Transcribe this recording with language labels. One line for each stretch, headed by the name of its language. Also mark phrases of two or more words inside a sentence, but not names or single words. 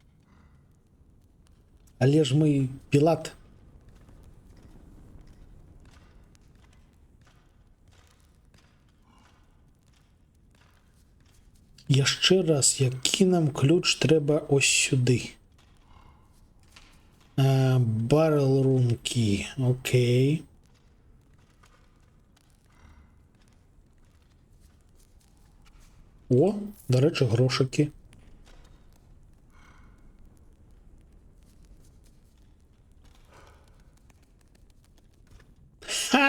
Belarusian: Але ж мы пілат. Яшчэ раз, які нам ключ трэба ось сюды.
English: Barrel room key.
Belarusian: Окей. О, дарэчы, грошыкі. Ха!